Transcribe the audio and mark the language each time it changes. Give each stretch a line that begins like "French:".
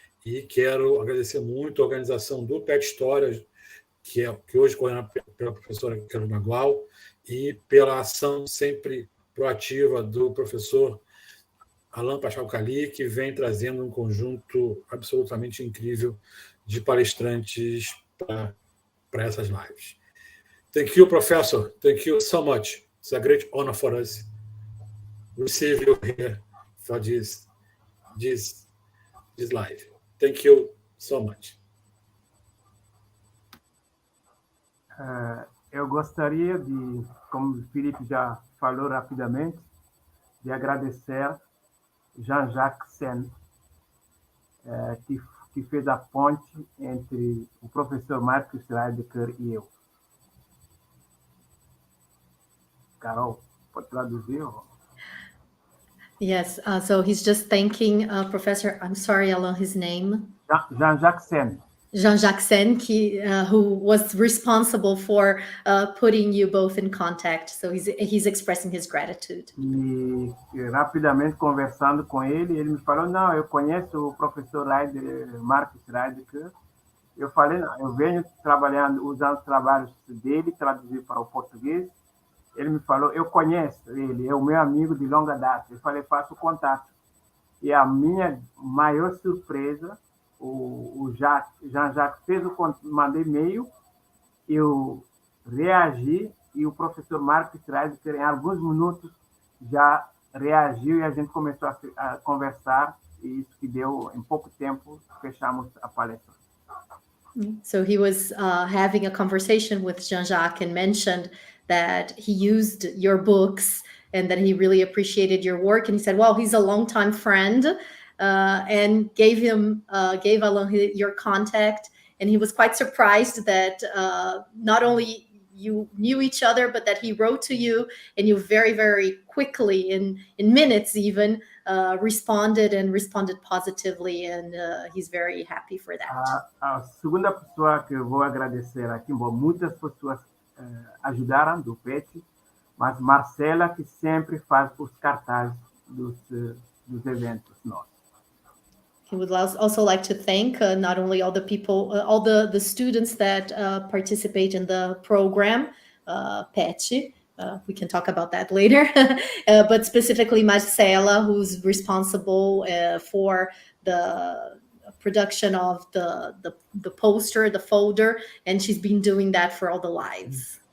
Portuguese: E quero agradecer muito a organização do PET-História, que hoje é coordenada pela professora Carolina Gual, e pela ação sempre proativa do professor Alain Pascal Kaly, que vem trazendo um conjunto absolutamente incrível de palestrantes para essas lives.
English: Thank you, Professor. Thank you so much. It's a great honor for us to receive you here for this live. Thank you so much.
Portuguese: Eu gostaria de, como o Felipe já falou rapidamente, de agradecer Jean-Jacques Sen, que fez a ponte entre o professor Marcos Reidecker e eu. Carol, pode traduzir?
English: Yes, so he's just thanking Professor, I'm sorry, Alain, his name. Jean-Jacques Sen. Jean-Jacques Sen, who was responsible for putting you both in contact. So he's expressing his gratitude.
Portuguese: E rapidamente conversando com ele me falou, não, eu conheço o professor Marcos Reidecker. Eu falei, não, eu venho trabalhando, usando os trabalhos dele, traduzir para o português. Ele me falou, eu conheço ele, é o meu amigo de longa data. Eu falei, faço contato. E a minha maior surpresa, o Jean-Jacques mandei e-mail, eu reagi, e o professor Marcos Reidecker, em alguns minutos, já reagiu, e a gente começou a conversar, e isso que deu, em pouco tempo, fechamos a palestra.
English: So he was having a conversation with Jean-Jacques and mentioned that he used your books and that he really appreciated your work. And he said, well, he's a longtime friend, and gave Alain your contact. And he was quite surprised that not only you knew each other, but that he wrote to you, and you very, very quickly, in minutes even, responded positively, and he's very happy for that.
Portuguese: A segunda pessoa que eu vou agradecer aqui, bom, muitas pessoas ajudaram do PET, mas Marcela, que sempre faz os cartazes dos eventos nossos.
English: He would also like to thank not only all the people, all the students that participate in the program, PET. We can talk about that later, but specifically Marcela, who's responsible for the production of the poster, the folder, and she's been doing that for all the lives.